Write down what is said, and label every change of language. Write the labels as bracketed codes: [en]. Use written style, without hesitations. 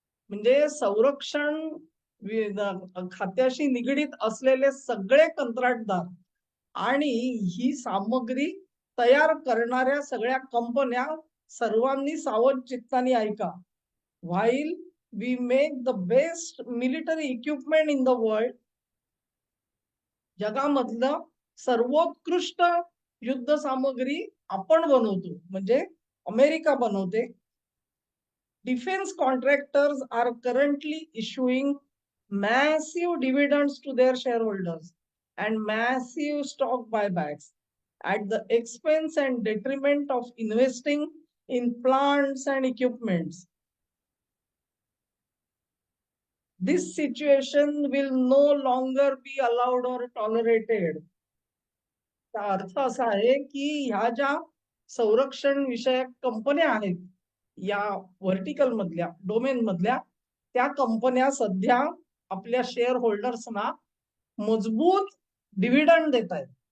[mr] म्हणजे संरक्षण खात्याशी निगडीत असलेले सगळे कंत्राटदार आणि ही सामग्री तयार करणाऱ्या सगळ्या कंपन्या सर्वांनी सावध चित्ताने ऐका. [en] while we make the best military equipment in the world, [mr] जगामधलं सर्वोत्कृष्ट युद्ध सामग्री आपण बनवतो, म्हणजे अमेरिका बनवते. [en] Defence contractors are currently issuing massive dividends to their shareholders and massive stock buybacks at the expense and detriment of investing in plants and equipments. This situation will no longer be allowed or tolerated. [mr] त्याचा अर्थ असा आहे की ह्या ज्या संरक्षण विषयक कंपन्या आहेत, या व्हर्टिकल मधल्या डोमेन मधल्या, त्या कंपन्या सध्या आपल्या शेअर होल्डर्सना मजबूत डिव्हिडंड देत आहेत.